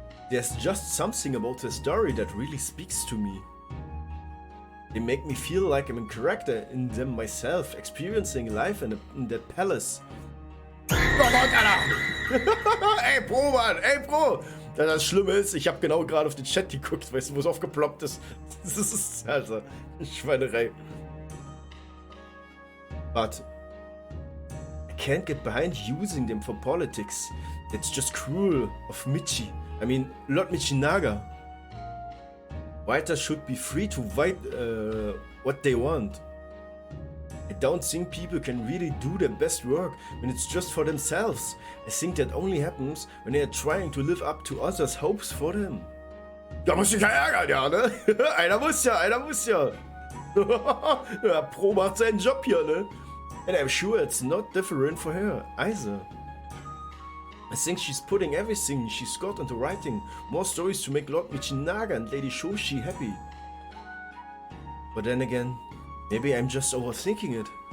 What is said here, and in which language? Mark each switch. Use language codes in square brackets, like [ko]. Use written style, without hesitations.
[en] There's just something about the story that really speaks to me. They make me feel like I'm a character in them myself, experiencing life in that palace. [de] Gott, Alter! Ey, Bro, Mann! Ey, Bro! Das Schlimme ist, ich habe genau gerade auf den Chat geguckt, weißt du, wo es aufgeploppt ist. Das ist, Alter, Schweinerei. [en] But I can't get behind using them for politics. It's just cruel of Michi. I mean, Lord Michinaga. Writers should be free to write what they want. I don't think people can really do their best work when it's just for themselves. I think that only happens when they are trying to live up to others' hopes for them. [de] Da muss ich ja ärgern, ja, ne? Einer muss ja. Ja, Pro macht seinen Job hier, ne? [en] And I'm sure it's not different for her, either. I think she's putting everything she's got into writing. More stories to make Lord Michinaga and Lady Shoshi happy. But then again, maybe I'm just overthinking it.